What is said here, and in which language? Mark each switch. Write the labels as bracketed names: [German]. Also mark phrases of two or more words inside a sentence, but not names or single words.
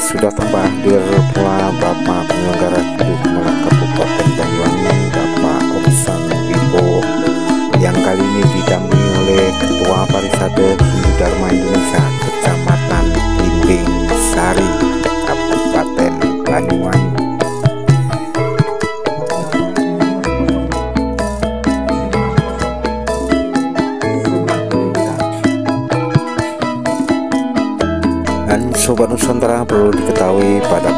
[Indonesian] turut hadir pula Bapak Penyelenggara Hidup Mulak Kabupaten Banyuwangi, Bapak Oksan Wibo, yang kali ini didampingi oleh Ketua Parisade Hindu Dharma Indonesia Kecamatan Blimbing Sari, Kabupaten Banyuwangi. Dan Sobat Nusantara, perlu diketahui pada